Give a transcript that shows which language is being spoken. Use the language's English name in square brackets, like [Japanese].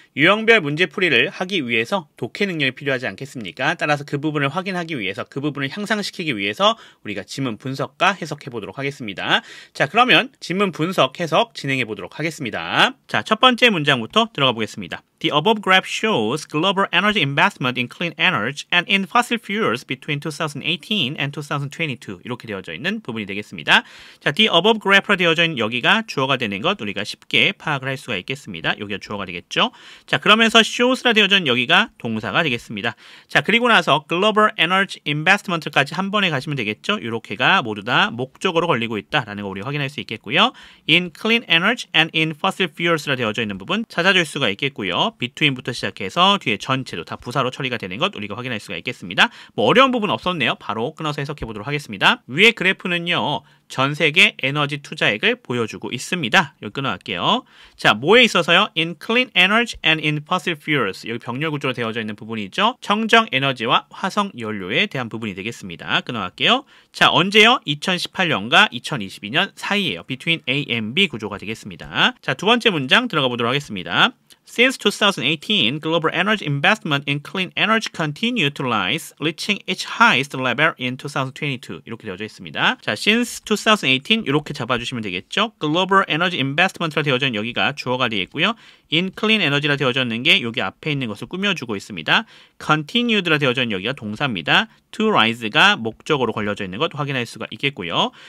[Korean] 유형별 문제풀이를 하기 위해서 독해 능력이 필요하지 않겠습니까? 따라서 그 부분을 확인하기 위해서, 그 부분을 향상시키기 위해서 우리가 지문 분석과 해석해 보도록 하겠습니다. 자, 그러면 지문 분석, 해석 진행해 보도록 하겠습니다. 자, 첫 번째 문장부터 들어가 보겠습니다. [English] The above graph shows global energy investment in clean energy and in fossil fuels between 2018 and 2022 [Korean] 이렇게 되어져 있는 부분이 되겠습니다. 자, [English] the above graph [Korean] 로 되어져 있는 여기가 주어가 되는 것 우리가 쉽게 파악을 할 수가 있겠습니다. 여기가 주어가 되겠죠. 자, 그러면서 shows라 되어져 있는 여기가 동사가 되겠습니다. 자, 그리고 나서 [English] global energy investment [Korean] 까지 한 번에 가시면 되겠죠. 이렇게가 모두 다 목적어로 걸리고 있다라는 거 우리 확인할 수 있겠고요. [English] in clean energy and in fossil fuels [Korean] 라 되어져 있는 부분 찾아줄 수가 있겠고요. between부터 시작해서 뒤에 전체도 다 부사로 처리가 되는 것 우리가 확인할 수가 있겠습니다. 뭐 어려운 부분 없었네요. 바로 끊어서 해석해 보도록 하겠습니다. 위에 그래프는요. 전 세계 에너지 투자액을 보여주고 있습니다. 여기 끊어갈게요. 자, 뭐에 있어서요? [English] In clean energy and in fossil fuels. [Korean] 여기 병렬 구조로 되어져 있는 부분이 있죠. 청정 에너지와 화석 연료에 대한 부분이 되겠습니다. 끊어갈게요. 자, 언제요? 2018년과 2022년 사이에요. [English] Between A and B [Korean] 구조가 되겠습니다. 자, 두 번째 문장 들어가 보도록 하겠습니다. [English] Since 2018, global energy investment in clean energy continued to rise, reaching its highest level in 2022. [Korean] 이렇게 되어져 있습니다. 자, [English] since 2018 [Korean] 이렇게 잡아주시면 되겠죠. [English] global energy investment [Korean] 라 되어져 있는 여기가 주어가 되겠고요. [English] in clean energy [Korean] 라 되어져 있는 게 여기 앞에 있는 것을 꾸며주고 있습니다. continued라 되어져 있는 여기가 동사입니다. [English] to rise [Korean] 가 목적으로 걸려져 있는 것 확인할 수가 있겠고요.